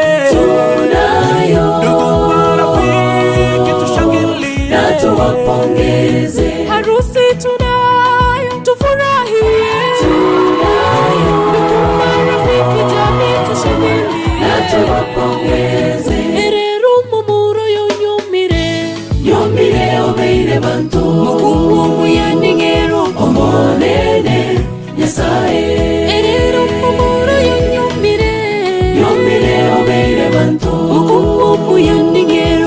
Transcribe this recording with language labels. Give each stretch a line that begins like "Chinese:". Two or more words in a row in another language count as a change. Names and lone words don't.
Swahili: Tunayo, ndugu marafiki tushangilie, na tuwapongeze. Harusi tunayo tufurahie, ndugu marafiki jamii tushangilie, Na tuwapongeze.
Gusii: erero mumuro yonyumire, Nyomire obeire bantu, mukungu yaningero omonene Nyasaye. erero mumuro yonyumire, Nyomire obeire bantu, mukungu yaningero